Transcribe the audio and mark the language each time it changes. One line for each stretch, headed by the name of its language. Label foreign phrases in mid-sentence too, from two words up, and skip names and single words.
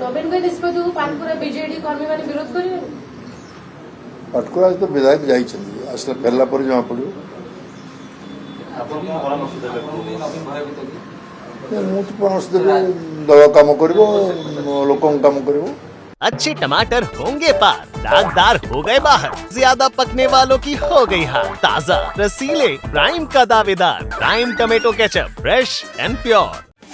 Odia: ନବୀନଙ୍କ ନିଷ୍ପତ୍ତିକୁ ପାଟକୁରା ବିଜେଡି କର୍ମୀମାନେ ବିରୋଧ କରିବେ। ପାଟକୁରା ତ ବିଧାୟକ ଯାଇଛନ୍ତି, ଆସିଲା ଫେରିଲା ପରେ ଜଣାପଡ଼ିବ। ଆପଣ କ'ଣ ପରାମର୍ଶ ଦେବେ? ମୁଁ ତ ପରାମର୍ଶ ଦେବି, ଦଳ କାମ କରିବ, ଲୋକଙ୍କ କାମ କରିବ।
Hindi: अच्छे टमाटर होंगे पार, दागदार हो गए बाहर, ज्यादा पकने वालों की हो गई हार। ताजा रसीले प्राइम का दावेदार प्राइम टमेटो केचप,
English: fresh and pure.